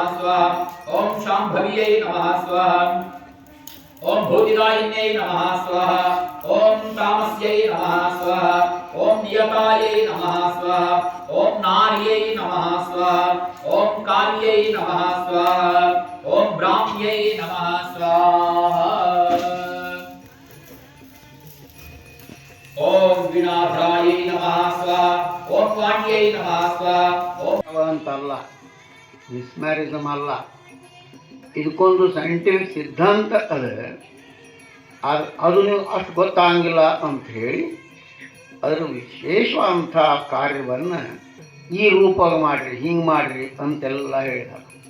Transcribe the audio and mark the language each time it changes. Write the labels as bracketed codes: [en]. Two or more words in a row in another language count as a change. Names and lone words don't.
[sa] स्वाहा ॐ शाम्भव्यै नमः स्वाहा ॐ भूतिदायिन्यै नमः स्वाहा ॐ तामस्यै नमः स्वाहा ॐ नियतायै नमः स्वाहा ॐ नार्यै नमः स्वाहा ॐ कार्यै नमः स्वाहा ॐ ब्राह्म्यै नमः स्वाहा ॐ विनाथायै नमः स्वाहा ॐ वाण्यै नमः स्वाहा [kn] ಅಂತಲ್ಲ ಮಿಸ್ಮ್ಯಾರಿಸಮ್ ಅಲ್ಲ. ಇದಕ್ಕೊಂದು ಸೈಂಟಿಫಿಕ್ ಸಿದ್ಧಾಂತ ಅದು ನೀವು ಅಷ್ಟು ಗೊತ್ತಾಗಿಲ್ಲ ಅಂಥೇಳಿ ಅದರ ವಿಶೇಷವಾದಂಥ ಕಾರ್ಯವನ್ನು ಈ ರೂಪ ಮಾಡಿರಿ ಹಿಂಗೆ ಮಾಡಿರಿ ಅಂತೆಲ್ಲ ಹೇಳಿದ್ದಾರೆ.